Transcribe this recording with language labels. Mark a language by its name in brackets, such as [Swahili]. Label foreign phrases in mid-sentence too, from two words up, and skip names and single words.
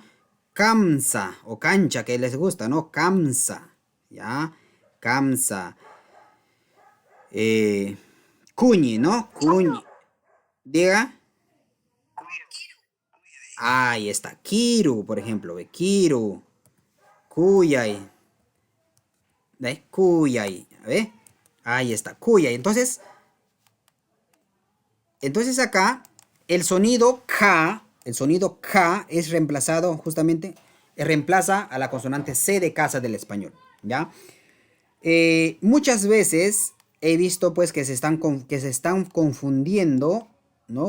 [Spanish] Kamsa o cancha, que les gusta, ¿no? Kamsa, ¿ya? Kamsa. Eh, Cuñi, ¿no? Cuñi. Diga. Ahí está. Kiru, por ejemplo. Ve. Kiru. Kuyay. ¿Ve? Kuyay. ¿Ve? Ahí está. Kuyay. Entonces acá el sonido K es reemplazado justamente, reemplaza a la consonante C de casa del español, ¿ya? Muchas veces he visto pues que se están confundiendo, ¿no?